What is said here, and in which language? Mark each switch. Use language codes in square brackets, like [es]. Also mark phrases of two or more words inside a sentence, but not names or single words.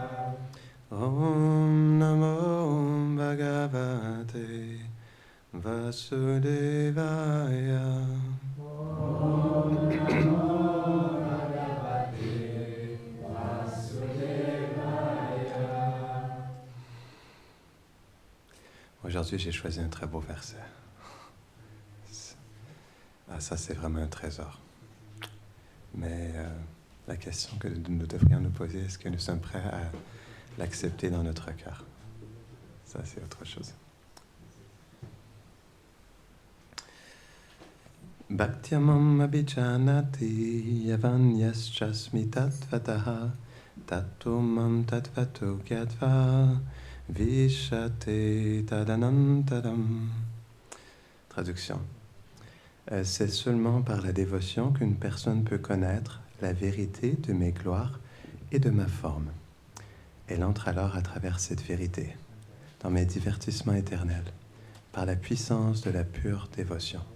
[sa] ॐ नमो भगवते वासुदेवाय. ॐ नमो भगवते वासुदेवाय. [fr] Aujourd'hui, j'ai choisi un très beau verset. Ah, ça, c'est vraiment un trésor. Mais la question que nous devrions nous poser, est-ce que nous sommes prêts à l'accepter dans notre cœur? Ça, c'est autre chose. [sa] भक्त्यमम अभिजानाति यावन्यश्चास्मि तत्वतः तत्तुमम तत्वतो ज्ञात्वा विशते तदनन्तरम्. [fr] Traduction. C'est seulement par la dévotion qu'une personne peut connaître la vérité de mes gloires et de ma forme. Elle entre alors à travers cette vérité, dans mes divertissements éternels, par la puissance de la pure dévotion.